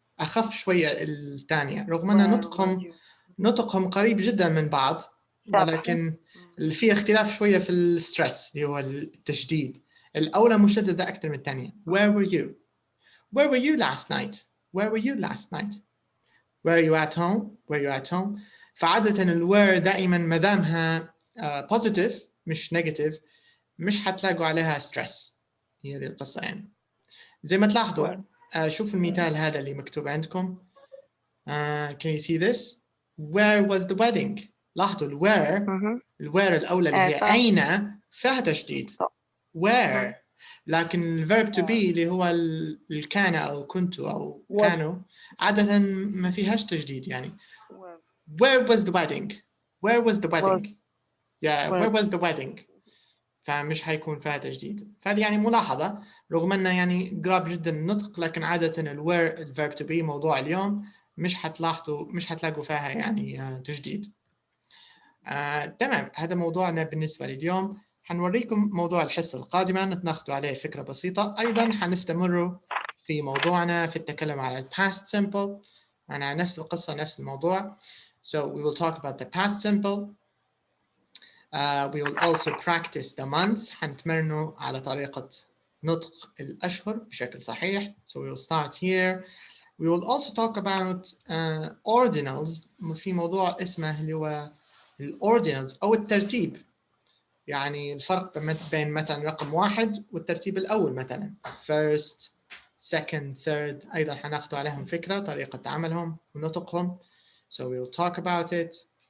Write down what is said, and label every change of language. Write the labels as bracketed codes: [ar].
[ar] أخف شوية الثانية، رغم أن نطقهم قريب جدا من بعض، ولكن في اختلاف شوية في الستريس اللي هو التشديد. الأولى مشددة أكتر من الثانية. [en] Where were you? Where were you last night? Where were you last night? Were you at home? Were you at home? [ar] فعادة الwhere دائما ما دامها positive مش negative مش حتلاقوا عليها stress. هي دي القصة. يعني زي ما تلاحظوا شوفوا المثال هذا اللي مكتوب عندكم. [en] Can you see this? Where was the wedding? [ar] لاحظوا الwhere الأولى اللي هي أين فيها تشديد. [en] Where. [ar] لكن الverb to be اللي هو الكان أو كنت أو كانوا عادة ما فيهاش تجديد. [en] يعني where was the wedding? Where was the wedding? Yeah, where was the wedding? [ar] فمش حيكون فيها تجديد. فهذه يعني ملاحظة، رغم أنه يعني قراب جدا النطق، لكن عادة الwhere الverb to be موضوع اليوم مش حتلاقوا فيها يعني تجديد. تمام، هذا موضوعنا بالنسبة لليوم. حنوريكم موضوع الحصة القادمة نتناخذوا عليه فكرة بسيطة. أيضا حنستمر في موضوعنا في التكلم على past simple. أنا نفس القصة نفس الموضوع. [en] So we will talk about the past simple. We will also practice the months. [ar] حنتمرنوا على طريقة نطق الأشهر بشكل صحيح. [en] So we will start here. We will also talk about ordinals. [ar] في موضوع اسمه اللي هو الordinals أو الترتيب. يعني الفرق بين مثلا رقم 1 والترتيب الأول، مثلا [en] first, second, third. [ar] أيضا حناخذوا عليهم فكرة طريقة عملهم ونطقهم. [en] So we will talk about it.